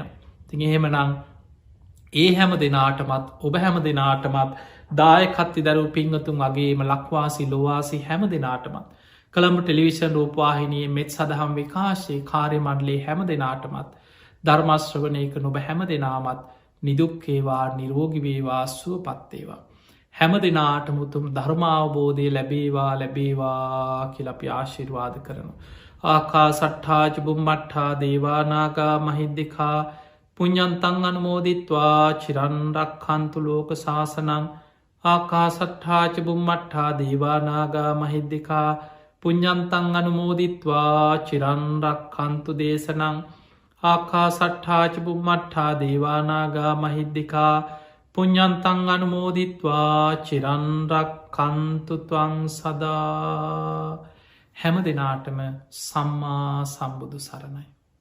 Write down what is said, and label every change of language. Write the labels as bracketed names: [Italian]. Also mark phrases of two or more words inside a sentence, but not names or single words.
[Sinhala] තින් එහෙමනං ඒ හැම දෙනාටමත් ඔබ හැම දෙනාටමත් දායකත්ති දරු පිංහතුන් වගේම ලක්වාසි ලොවාසි හැම දෙනාටමත් කළඹ ටෙලිවිෂන් රූපවාහිනයේ මෙත් සදහම් විකාශයේ කාර්ය මණ්ඩලේ හැම දෙනාටමත් ධර්මශ්‍රවනයක නොබ හැම දෙනාමත් නිදුක්කේවා නිරෝගිවේවා සුව පත්තේවා. හැම දෙනාට මුතුම් ධර්මාවබෝධය ලැබේවා කියලපි ආශිර්වාද කරනු. [Pali] ආකා සට්ඨාජ බුම්මට්ඨා දේවානාගා මහිද්දිකා පුඤ්ඤන්තං අනුමෝදිත්වා චිරන්රක් කන්තු ලෝක ශාසනං ආකා සට්ඨාජ බුම්මට්ඨා දේවානාගා මහිද්දිකා පුඤ්ඤන්තං අනුමෝදිත්වා චිරන්රක් කන්තු දේශනං ආකා සට්ඨාච බුම්මට්ඨා දේවානාගා මහිද්දිකා පුඤ්ඤන්තං අනුමෝදිත්වා චිරන්රක් කන්තුත්වං සදා [Sinhala] හැම දෙනාටම සම්මා සම්බුදු සරණයි.